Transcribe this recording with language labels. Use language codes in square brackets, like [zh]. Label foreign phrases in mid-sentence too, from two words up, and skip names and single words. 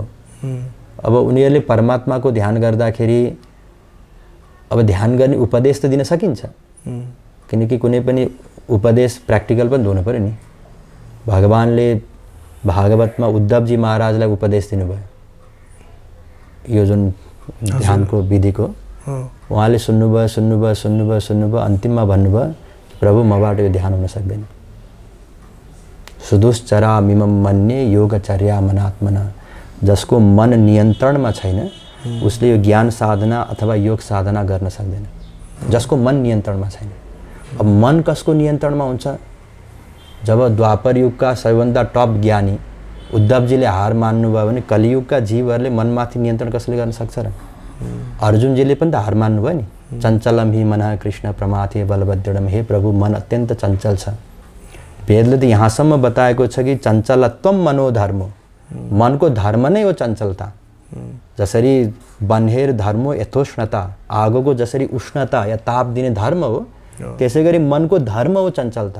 [ne] अब उनीहरूले परमात्माको ध्यान गर्दाखेरि अब ध्यान गर्ने उपदेश त दिन सकिन्छ, किनकि कुनै पनि उपदेश प्र्याक्टिकल पनि हुनु पर्यो नि। भगवानले भागवतमा उद्धवजी महाराजलाई उपदेश दिनुभयो यो जुन ध्यानको विधिको। उहाँले सुन्नुभयो, अन्तिममा भन्नुभयो प्रभु मबाट यो ध्यान हुन सक्दैन। [sa] सुदुश्चरामिमं मन्ये योगचर्या मनात्मना। [ne] जसको मन नियन्त्रणमा छैन उसले यो ज्ञान साधना अथवा योग साधना गर्न सक्दैन, जसको मन नियन्त्रणमा छैन। अब मन कसको नियन्त्रणमा हुन्छ? जब द्वापर युगका सबैभन्दा टप ज्ञानी उद्धवजीले हार मान्नुभयो भने कलियुगका जीवहरूले मनमाथि नियन्त्रण कसले गर्न सक्छ र? अर्जुनजीले पनि त हार मान्नुभयो नि। [sa] चञ्चलम हि मनः कृष्ण प्रमाथे बलभद्रम। [ne] हे प्रभु मन अत्यन्त चञ्चल छ। वेदले त यहाँसम्म बताएको छ कि [sa] चञ्चलत्वम मनोधर्मो, [ne] मनको धर्म नै हो चञ्चलता। जसरी [sa] बन्हेर धर्मो यथोष्णता, [ne] आगोको जसरी उष्णता या ताप दिने धर्म हो त्यसै गरी मनको धर्म हो चञ्चलता।